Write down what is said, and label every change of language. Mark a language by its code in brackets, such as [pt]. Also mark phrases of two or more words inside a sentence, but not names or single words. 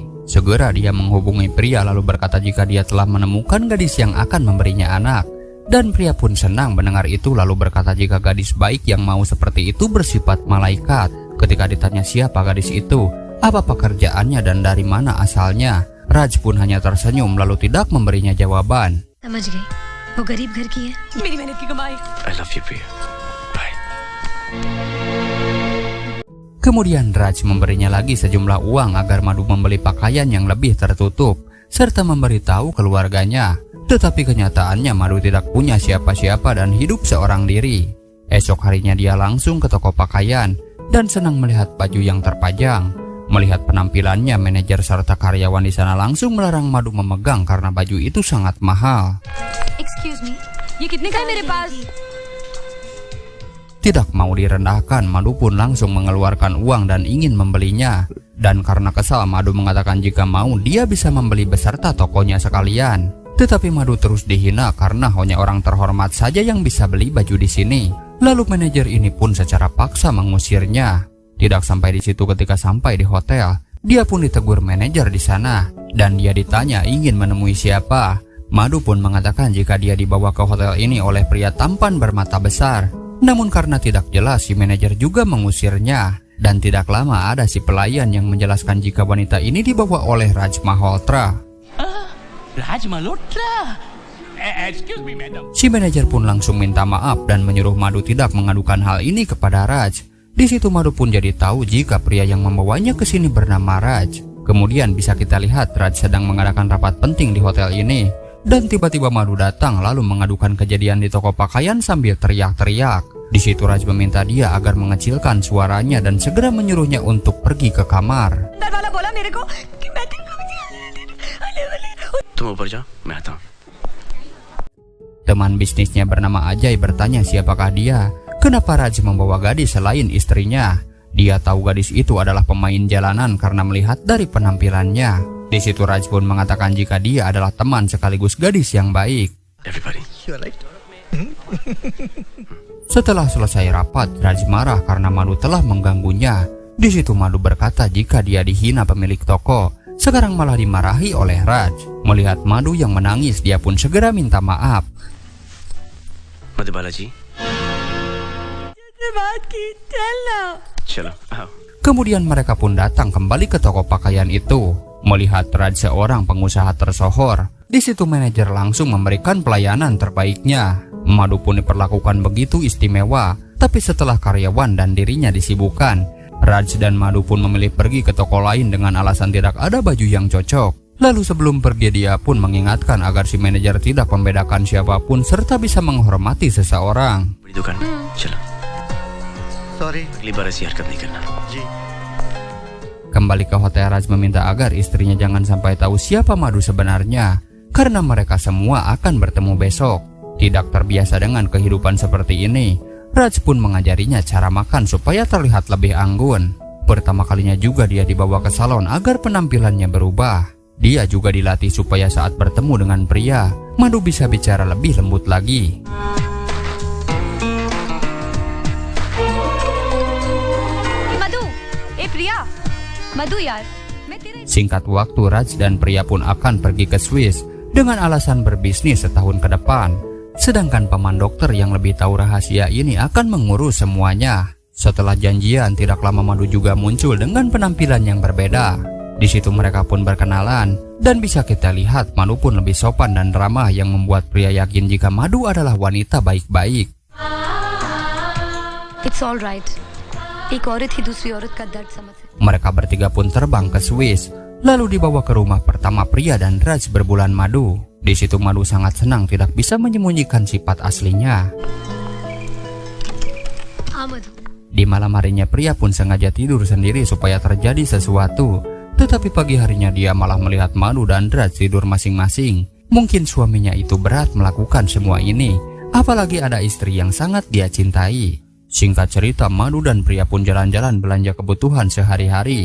[id] Segera dia menghubungi pria lalu berkata jika dia telah menemukan gadis yang akan memberinya anak. Dan pria pun senang mendengar itu lalu berkata jika gadis baik yang mau seperti itu bersifat malaikat. Ketika ditanya siapa gadis itu, apa pekerjaannya dan dari mana asalnya, Raj pun hanya tersenyum lalu tidak memberinya jawaban. [hi] समझ गई, वो गरीब घर की है, मेरी मेहनत की कमाई। [en] I love you, Priya. Bye. [id] Kemudian Raj memberinya lagi sejumlah uang agar Madhu membeli pakaian yang lebih tertutup serta memberitahu keluarganya. Tetapi kenyataannya Madhu tidak punya siapa-siapa dan hidup seorang diri. Esok harinya dia langsung ke toko pakaian dan senang melihat baju yang terpajang. Melihat penampilannya, manajer serta karyawan di sana langsung melarang Madhu memegang karena baju itu sangat mahal. [en] Excuse me, [hi] ये कितने का है मेरे पास? [id] Tidak mau direndahkan, Madhu pun langsung mengeluarkan uang dan ingin membelinya. Dan karena kesal, Madhu mengatakan jika mau dia bisa membeli beserta tokonya sekalian. Tetapi Madhu terus dihina karena hanya orang terhormat saja yang bisa beli baju di sini. Lalu manajer ini pun secara paksa mengusirnya. Tidak sampai di situ, ketika sampai di hotel, dia pun ditegur manajer di sana dan dia ditanya ingin menemui siapa. Madhu pun mengatakan jika dia dibawa ke hotel ini oleh pria tampan bermata besar. Namun karena tidak jelas, si manajer juga mengusirnya. Dan tidak lama ada si pelayan yang menjelaskan jika wanita ini dibawa oleh Raj Malhotra. [en] Raj Malhotra? Excuse me, madam. [id] Si manajer pun langsung minta maaf dan menyuruh Madhu tidak mengadukan hal ini kepada Raj. Di situ Madhu pun jadi tahu jika pria yang membawanya ke sini bernama Raj. Kemudian bisa kita lihat Raj sedang mengadakan rapat penting di hotel ini. Dan tiba-tiba Madhu datang lalu mengadukan kejadian di toko pakaian sambil teriak-teriak. Di situ Raj meminta dia agar mengecilkan suaranya dan segera menyuruhnya untuk pergi ke kamar. [hi] तुम ऊपर जाओ, मैं आता हूँ. [id] Teman bisnisnya bernama Ajay bertanya siapakah dia. Kenapa Raj membawa gadis selain istrinya? Dia tahu gadis itu adalah pemain jalanan karena melihat dari penampilannya. Di situ Raj pun mengatakan jika dia adalah teman sekaligus gadis yang baik. [en] Everybody. [id] Setelah selesai rapat, Raj marah karena Madhu telah mengganggunya. Di situ Madhu berkata jika dia dihina pemilik toko, sekarang malah dimarahi oleh Raj. Melihat Madhu yang menangis, dia pun segera minta maaf. [hi] Madhubala ji. चलो आओ. [id] Kemudian mereka pun datang kembali ke toko pakaian itu. Melihat Raj seorang pengusaha tersohor, di situ manajer langsung memberikan pelayanan terbaiknya. Madu pun diperlakukan begitu istimewa. Tapi setelah karyawan dan dirinya disibukkan, Raj dan Madu pun memilih pergi ke toko lain dengan alasan tidak ada baju yang cocok. Lalu sebelum pergi dia pun mengingatkan agar si manajer tidak membedakan siapapun serta bisa menghormati seseorang. [hi] बड़ी दुकान में चलो सॉरी अगली बार ऐसी हरकत नहीं करना जी [id] Kembali ke hotel, Raj meminta agar istrinya jangan sampai tahu siapa Madu sebenarnya, karena mereka semua akan bertemu besok. Tidak terbiasa dengan kehidupan seperti ini, Raj pun mengajarinya cara makan supaya terlihat lebih anggun. Pertama kalinya juga dia dibawa ke salon agar penampilannya berubah. Dia juga dilatih supaya saat bertemu dengan pria, Madu bisa bicara lebih lembut lagi. [hi] मधु, ए प्रिया, मधु यार, मैं तेरा [id] Singkat waktu, Raj dan pria pun akan pergi ke Swiss dengan alasan berbisnis setahun ke depan. Sedangkan paman dokter yang lebih tahu rahasia ini akan mengurus semuanya. Setelah janjian, tidak lama Madu juga muncul dengan penampilan yang berbeda. Di situ mereka pun berkenalan, dan bisa kita lihat Madu pun lebih sopan dan ramah yang membuat pria yakin jika Madu adalah wanita baik-baik. [en] It's all right. [hi] एक औरत ही दूसरी औरत का दर्द समझ सकती है. [id] Mereka bertiga pun terbang ke Swiss, lalu dibawa ke rumah pertama pria dan Raj berbulan madu. Di situ Madu sangat senang tidak bisa menyembunyikan sifat aslinya. [hi] हाँ मधु, [id] Di malam harinya pria pun sengaja tidur sendiri supaya terjadi sesuatu. Tetapi pagi harinya dia malah melihat Madu dan Raj tidur masing-masing. Mungkin suaminya itu berat melakukan semua ini, apalagi ada istri yang sangat dia cintai. Singkat cerita, Madu dan pria pun jalan-jalan belanja kebutuhan sehari-hari.